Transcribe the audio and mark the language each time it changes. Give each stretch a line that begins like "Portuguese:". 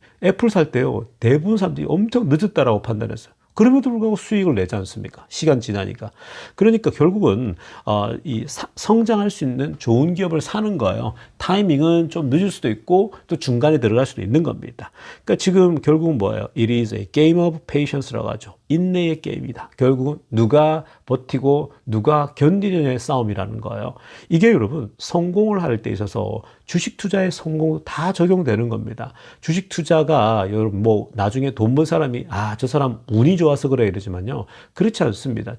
Korean: 애플 살 때요, 대부분 사람들이 엄청 늦었다라고 판단했어요. 그럼에도 불구하고 수익을 내지 않습니까? 시간 지나니까. 그러니까 결국은 성장할 수 있는 좋은 기업을 사는 거예요. 타이밍은 좀 늦을 수도 있고 또 중간에 들어갈 수도 있는 겁니다. 그러니까 지금 결국은 뭐예요?
English: It is a game of patience
Korean: 라고 하죠. 인내의 게임이다. 결국은 누가 버티고 누가 견디느냐의 싸움이라는 거예요. 이게 여러분 성공을 할 때 있어서 주식 투자의 성공도 다 적용되는 겁니다. 주식 투자가 여러분 뭐 나중에 돈 번 사람이 저 사람 운이 좋아서 그래 이러지만요. 그렇지 않습니다.